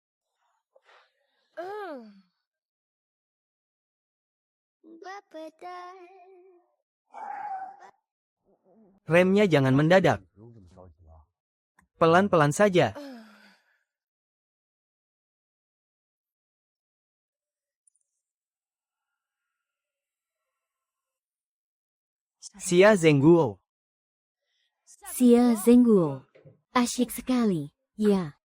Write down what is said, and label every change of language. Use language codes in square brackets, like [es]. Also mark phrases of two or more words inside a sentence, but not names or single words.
[id] Remnya jangan mendadak. [zh] 不用这么着急啊。 [id] Pelan-pelan saja. Xia Zhengguo. Xia Zhengguo. Asyik sekali, ya.